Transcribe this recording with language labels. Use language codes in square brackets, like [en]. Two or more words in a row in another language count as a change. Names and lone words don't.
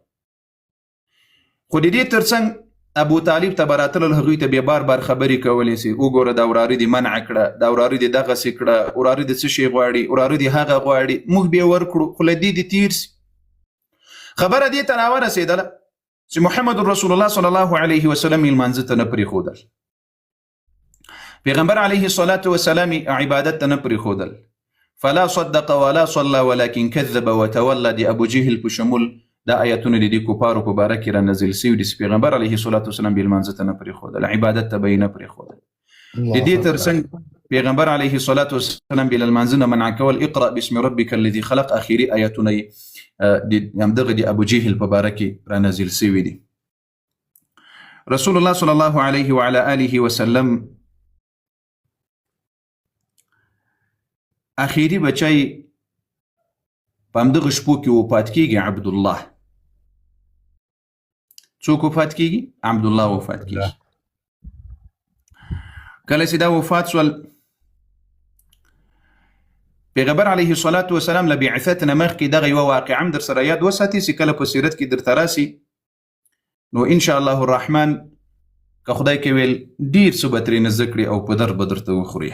[ps] خو د دې ترڅنګ ابو طالب ته به راتلل، هغوی ته بیا بار بار خبرې کولې چې وګوره دا وراره دې منع کړه، دا وراره دې دغسې کړه، وراره دې څه شی غواړي، وراره دې هغه غواړي، موږ بیا ورکړو، خو له دې دې تیر سي. خبره دې ته راورسېدله چې محمد رسول الله [ar] صلی الله علیه وسلم [ps] یې لمانځه ته نه پرېښودل، پیغمبر [ar] علیه الصلاة والسلام [ps] عبادت ته نه پرېښودل. [ar] فلا صدق ولا صلى ولكن كذب وتولى [ps] د ابو جهل په شمول دا آیاتونه د دې کفارو په باره کې رانازل سوي دي چې پیغمبر [ar] علیه الصلاة والسلام [ps] بې لمانځه ته نه پرېښودل، عبادت ته به یې نه پرېښودل. د دې ترڅنګ پیغمبر [ar] علیه الصلاة والسلام [ps] بې له لمانځه نه منع کول، [ar] اقرأ باسم ربک الذي خلق، [ps] اخري آیاتونه یې همدغه د ابو جهل په باره کې رانازل سوي دي. رسول الله [ar] صلی الله علیه وعلى آله وسلم [ps] اخیری بچی په همدغه شپو کې وفات کېږي، عبدالله. څوک وفات کېږي؟ عبدالله وفات کېږي. کله چې دا وفات سول، پیغمبر [ar] علیه الصلاة والسلام [ps] له بعثت نه مخکې دغه یوه واقعه هم در سره یاد وساتي چې کله په سیرت کې درته راسي، نو [ar] انشاء الله الرحمن [ps] که خدای کې ویل ډېر څه به ترېنه زده کړي او په در به درته وخوري.